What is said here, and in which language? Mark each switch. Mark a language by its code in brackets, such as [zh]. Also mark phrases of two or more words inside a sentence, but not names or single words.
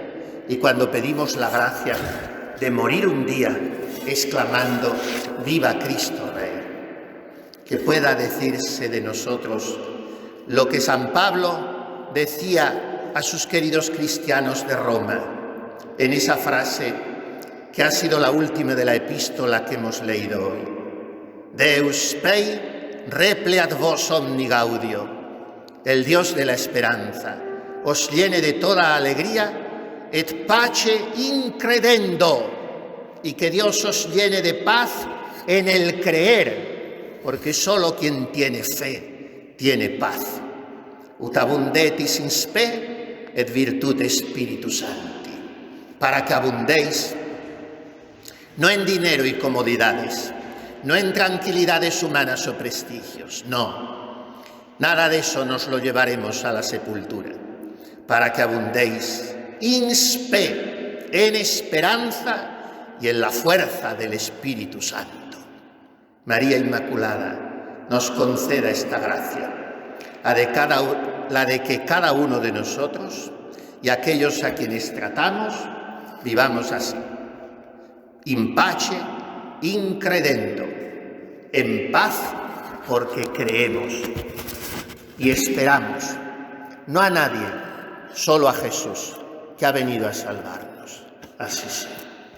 [es] Y cuando pedimos la gracia de morir un día exclamando ¡Viva Cristo Rey! Que pueda decirse de nosotros lo que San Pablo decía a sus queridos cristianos de Roma en esa frase que ha sido la última de la epístola que hemos leído hoy. [la] Deus Spei repleat vos omni gaudio. [es] El Dios de la esperanza os llene de toda alegría [la] et pace incredendo, [es] y que Dios os llene de paz en el creer, porque solo quien tiene fe tiene paz. [la] Ut abundetis in spe et virtute Spiritus Sancti, [es] para que abundéis no en dinero y comodidades, no en tranquilidades humanas o prestigios, no, nada de eso nos lo llevaremos a la sepultura, para que abundéis [la] in spe, [es] en esperanza y en la fuerza del Espíritu Santo. María Inmaculada nos conceda esta gracia, la de que cada uno de nosotros y aquellos a quienes tratamos vivamos así, [la] in pace incredendo, [es] en paz porque creemos y esperamos, no a nadie, solo a Jesús, que ha venido a salvarnos. Así sea.